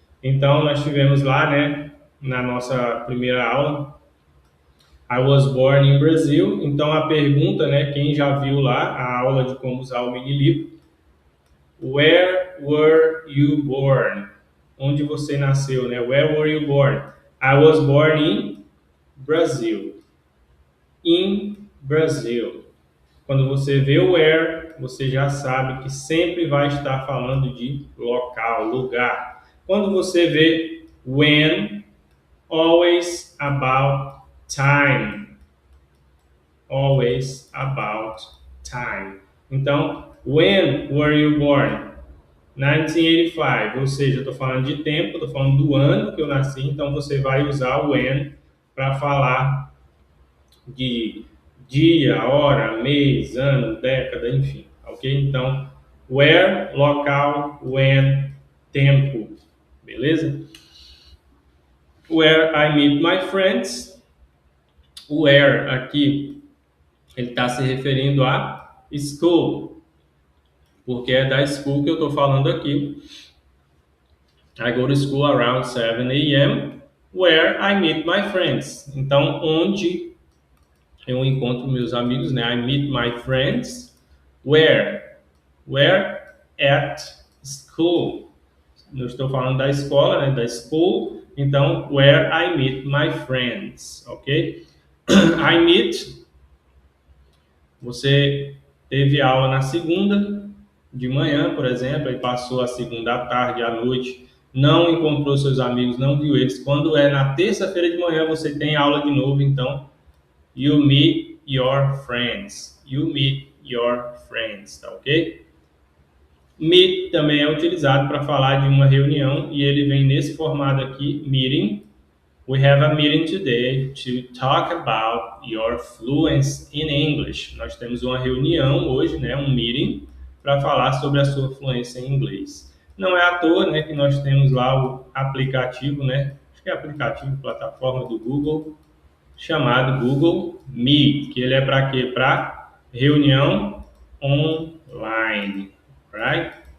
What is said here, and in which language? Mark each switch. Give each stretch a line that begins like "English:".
Portuguese: Então, nós tivemos lá, né, na nossa primeira aula,
English: I was born in Brazil.
Portuguese: Então, a pergunta, né, quem já viu lá a aula de como usar o mini livro,
English: where were you born?
Portuguese: Onde você nasceu, né?
English: Where were you born? I was born in Brazil. In Brazil.
Portuguese: Quando você vê o where, você já sabe que sempre vai estar falando de local, lugar. Quando você vê when,
English: always about time. Always about time. Então, when were you born?
Portuguese: 1985, ou seja, eu estou falando de tempo, estou falando do ano que eu nasci, então você vai usar o when para falar de dia, hora, mês, ano, década, enfim, ok? Então, where, local, when, tempo, beleza?
English: Where I meet my friends,
Portuguese: where aqui ele está se referindo a school, porque é da school que eu estou falando aqui.
English: I go to school around 7 a.m. where I meet my friends.
Portuguese: Então, onde eu encontro meus amigos, né?
English: I meet my friends. Where? Where? At school.
Portuguese: Eu estou falando da escola, né? Da school.
English: Então, where I meet my friends, ok? I meet.
Portuguese: Você teve aula na segunda de manhã, por exemplo, e passou a segunda à tarde, à noite, não encontrou seus amigos, não viu eles. Quando é na terça-feira de manhã, você tem aula de novo, então
English: you meet your friends. You meet your friends,
Portuguese: tá ok? Meet também é utilizado para falar de uma reunião e ele vem nesse formato aqui, meeting.
English: We have a meeting today to talk about your fluency in English.
Portuguese: Nós temos uma reunião hoje, né, um meeting, para falar sobre a sua fluência em inglês. Não é à toa, né, que nós temos lá o aplicativo, né, acho que é aplicativo, plataforma do Google, chamado Google Meet, que ele é para quê? Para reunião online, right?